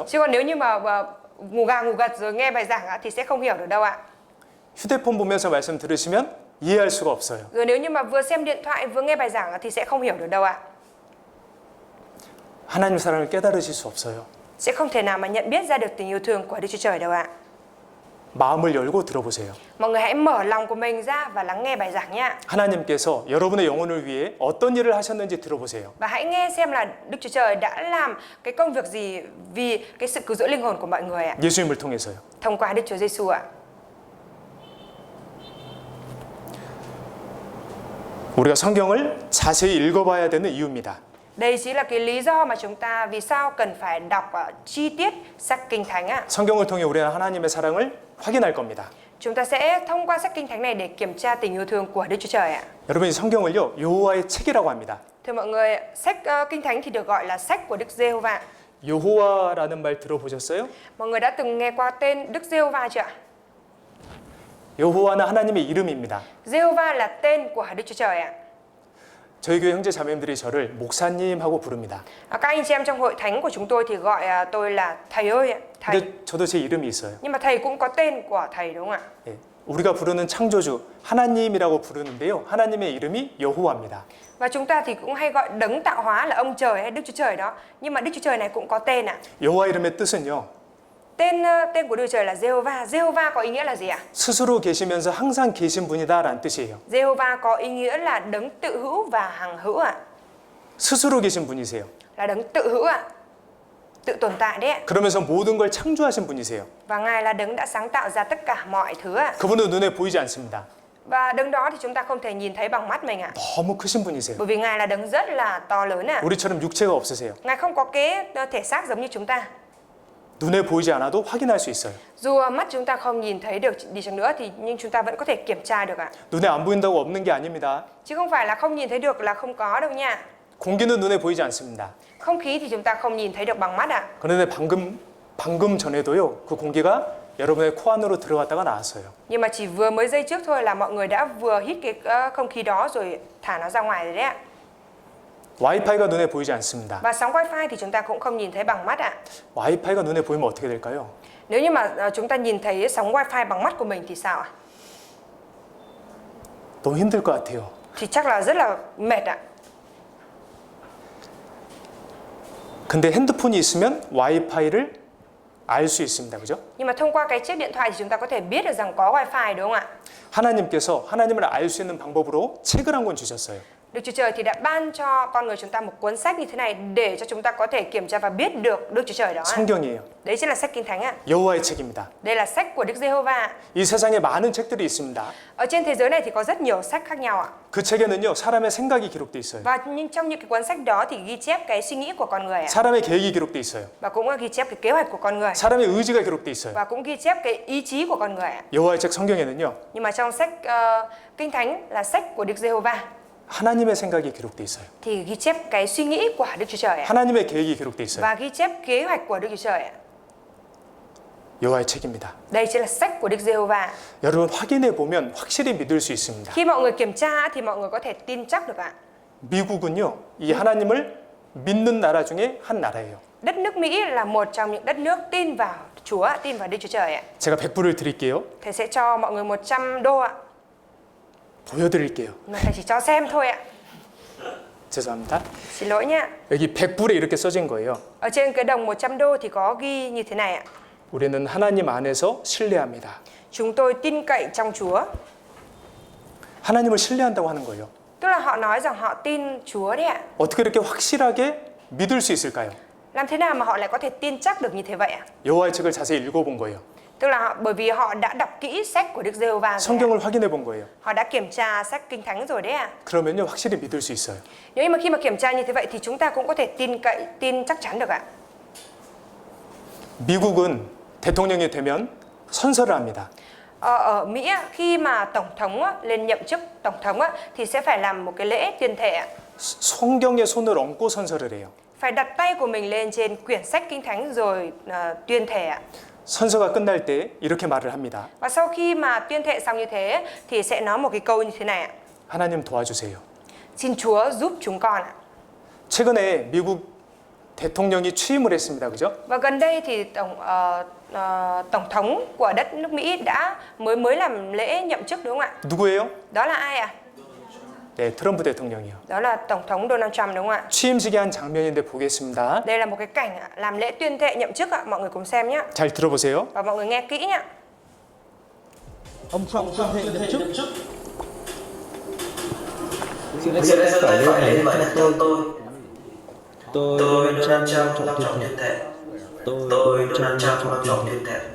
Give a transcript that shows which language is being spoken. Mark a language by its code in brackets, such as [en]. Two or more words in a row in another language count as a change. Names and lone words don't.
[vi] Chứ còn nếu như mà ngủ gà ngủ gật rồi nghe bài giảng thì sẽ không hiểu được đâu ạ. [ko] 휴대폰 보면서 말씀 들으시면 이해할 수가 없어요. [vi] Rồi nếu như mà vừa xem điện thoại vừa nghe bài giảng thì sẽ không hiểu được đâu ạ. [ko] 하나님 사랑을 깨달으실 수 없어요. [vi] Sẽ không thể nào mà nhận biết ra được tình yêu thương của Đức Chúa Trời đâu ạ. [ko] 마음을 열고 들어보세요. [vi] Mọi người hãy mở lòng của mình ra và lắng nghe bài giảng nhé. [ko] 하나님께서 여러분의 영혼을 위해 어떤 일을 하셨는지 들어보세요. [vi] Và hãy nghe xem là Đức Chúa Trời đã làm cái công việc gì vì cái sự cứu rỗi linh hồn của mọi người ạ. [ko] 예수님을 통해서요. [vi] Thông qua Đức Chúa Giêsu ạ. [ko] 우리가 성경을 자세히 읽어봐야 되는 이유입니다. [vi] Đây chính là cái lý do mà chúng ta vì sao cần phải đọc chi tiết sách Kinh Thánh ạ. [ko] 성경을 통해 우리는 하나님의 사랑을 확인할 겁니다. [vi] Chúng ta sẽ thông qua sách Kinh Thánh này để kiểm tra tình yêu thương của Đức Chúa Trời ạ. [ko] 여러분 이 성경을요 여호와의 책이라고 합니다. [vi] Thưa mọi người, sách Kinh Thánh thì được gọi là sách của Đức Giê-hô-va. [ko] 여호와라는 말 들어보셨어요? [vi] Mọi người đã từng nghe qua tên Đức Giê-hô-va chưa ạ? [ko] 여호와는 하나님의 이름입니다. [vi] Giê-hô-va là tên của Đức Chúa Trời ạ. [ko] 저희 교회 형제 자매님들이 저를 목사님하고 부릅니다. [vi] Các anh chị em trong hội thánh của chúng tôi thì gọi tôi là thầy ơi ạ, thầy. [ko] 근데 저도 제 이름이 있어요. [vi] Nhưng mà thầy cũng có tên của thầy đúng không ạ? [ko] 예, 우리가 부르는 창조주 하나님이라고 부르는데요. 하나님의 이름이 여호와입니다. [vi] Và chúng ta thì cũng hay gọi đấng tạo hóa là ông trời hay Đức Chúa Trời đó. Nhưng mà Đức Chúa Trời này cũng có tên ạ. [ko] 여호와 이름의 뜻은요. [vi] Tên của Đức Trời là Giê-hô-va. Giê-hô-va có ý nghĩa là gì ạ? [ko] 스스로 계시면서 항상 계신 분이다라는 뜻이에요. [vi] Giê-hô-va có ý nghĩa là đấng tự hữu và hằng hữu ạ. [ko] 스스로 계신 분이세요. [vi] Là đấng tự hữu ạ. Tự tồn tại đấy ạ. [ko] 그러면서 모든 걸 창조하신 분이세요. [vi] Và Ngài là đấng đã sáng tạo ra tất cả mọi thứ ạ. [ko] 그분은 눈에 보이지 않습니다. [vi] Và đấng đó thì chúng ta không thể nhìn thấy bằng mắt mình ạ. [ko] 너무 크신 분이세요. [vi] Bởi vì Ngài là đấng rất là to lớn ạ. [ko] 우리처럼 육체가 없으세요. [vi] Ngài không có cái thể xác giống như chúng ta. [ko] 눈에 보이지 않아도 확인할 수 있어요. [vi] Dù mắt chúng ta không nhìn thấy được đi chăng nữa thì nhưng chúng ta vẫn có thể kiểm tra được ạ. [ko] 눈에 안 보인다고 없는 게 아닙니다. [vi] Chứ không phải là không nhìn thấy được là không có đâu nha. [ko] 공기는 눈에 보이지 않습니다. [vi] Không khí thì chúng ta không nhìn thấy được bằng mắt ạ. [ko] 그런데 방금 전에도요. 그 공기가 여러분의 코 안으로 들어갔다가 나왔어요. [vi] Nhưng mà chỉ vừa mới giây trước thôi là mọi người đã vừa hít cái không khí đó rồi thả nó ra ngoài rồi đấy ạ. [ko] 와이파이가 눈에 보이지 않습니다. [vi] Và sóng wifi thì chúng ta cũng không nhìn thấy bằng mắt ạ. [ko] 와이파이가 눈에 보이면 어떻게 될까요? [vi] Nếu như mà chúng ta nhìn thấy sóng wifi bằng mắt của mình thì sao ạ? [ko] 너무 힘들 것 같아요. [vi] Thì chắc là rất là mệt ạ. [ko] 근데 핸드폰이 있으면 와이파이를 알 수 있습니다. 그죠? [vi] Nhưng mà thông qua cái chiếc điện thoại thì chúng ta có thể biết được rằng có wifi đúng không ạ? [ko] 하나님께서 하나님을 알 수 있는 방법으로 책을 한 권 주셨어요. [vi] Đức Chúa Trời thì đã ban cho con người chúng ta một cuốn sách như thế này để cho chúng ta có thể kiểm tra và biết được Đức Chúa Trời đó. [ko] 성경이에요. [vi] Đấy chính là sách Kinh Thánh ạ. [ko] 여호와의 책입니다. [vi] Đây là sách của Đức Giê-hô-va. [ko] 이 세상에 많은 책들이 있습니다. [vi] Ở trên thế giới này thì có rất nhiều sách khác nhau ạ. [ko] 그 책에는요 사람의 생각이 기록돼 있어요. [vi] Và nhưng trong những cái cuốn sách đó thì ghi chép cái suy nghĩ của con người ạ. [ko] 사람의 계획이 기록돼 있어요. [vi] Và cũng ghi chép cái kế hoạch của con người. [ko] 사람의 의지가 기록돼 있어요. [vi] Và cũng ghi chép cái ý chí của con người ạ. [ko] 여호와의 책 성경에는요 [vi] Nhưng mà trong sách Kinh Thánh là sách của Đức Giê-hô-va [ko] 하나님의 생각이 기록돼 있어요. [vi] thì ghi chép cái suy nghĩ của Đức Chúa Trời ạ. [ko] 하나님의 계획이 기록돼 있어요. [vi] Và ghi chép kế hoạch của Đức Chúa Trời ạ. [ko] 여호와의 책입니다. [vi] Đây chính là sách của Đức Giê-hô-va. [ko] 여러분 확인해 보면 확실히 믿을 수 있습니다. [vi] Khi mọi người kiểm tra thì mọi người có thể tin chắc được ạ. [ko] 미국은요 이 하나님을 믿는 나라 중에 한 나라예요. [vi] Đất nước Mỹ là một trong những đất nước tin vào Chúa, tin vào Đức Chúa Trời ạ. [ko] 제가 100불을 드릴게요. [vi] Thầy sẽ cho mọi người 100 đô ạ. [ko] 보여드릴게요. [vi] Mà thầy chỉ cho xem thôi ạ. [ko] 죄송합니다. [vi] Xin lỗi nha. [ko] 여기 100불에 이렇게 써진 거예요. [vi] Ở trên cái đồng 100 đô thì có ghi như thế này ạ. [ko] 우리는 하나님 안에서 신뢰합니다. [vi] Chúng tôi tin cậy trong Chúa. [ko] 하나님을 신뢰한다고 하는 거예요. [vi] Tức là họ nói rằng họ tin Chúa đấy ạ. [ko] 어떻게 이렇게 확실하게 믿을 수 있을까요? [vi] Làm thế nào mà họ lại có thể tin chắc được như thế vậy ạ? [ko] 여호와의 책을 자세히 읽어본 거예요. [vi] Tức là bởi vì họ đã đọc kỹ sách của Đức Giê-hô-va rồi ạ. [ko] 성경을 확인해 본 거예요. [vi] Họ đã kiểm tra sách Kinh Thánh rồi đấy ạ. [ko] 그러면요 확실히 믿을 수 있어요. [vi] Nếu mà khi mà kiểm tra như thế vậy thì chúng ta cũng có thể tin chắc chắn được ạ. [ko] 미국은 대통령이 되면 선서를 합니다. [vi] Ở Mỹ khi mà tổng thống lên nhậm chức tổng thống thì sẽ phải làm một cái lễ tuyên thệ ạ. [ko] 성경에 손을 얹고 선서를 해요. [vi] Phải đặt tay của mình lên trên quyển sách Kinh Thánh rồi tuyên thệ ạ. [ko] 선서가 끝날 때 이렇게 말을 합니다. [vi] Và sau khi mà tuyên thệ xong như thế thì sẽ nói một cái câu như thế này ạ. [ko] 하나님 도와주세요. [vi] Xin Chúa giúp chúng con ạ. [ko] 최근에 미국 대통령이 취임을 했습니다. 그죠? [vi] Và gần đây thì tổng thống của đất nước Mỹ đã mới làm lễ nhậm chức đúng không ạ? [ko] 누구예요? [vi] Đó là ai ạ? [ko] 네, 트럼프 대통령이요. [vi] Đó là tổng thống Donald Trump đúng không ạ? [ko] 취임식의 한 장면인데 보겠습니다. [vi] Đây là một cái cảnh làm lễ tuyên thệ nhậm chức ạ, mọi người cùng xem nhé. [ko] 잘 들어보세요. [vi] Và mọi người nghe kỹ nhé. Ông Trump tuyên thệ nhậm chức. Xin lỗi phải lên gọi là tôi. Tôi Donald Trump long trọng tuyên thệ. Tôi Donald Trump long trọng tuyên thệ.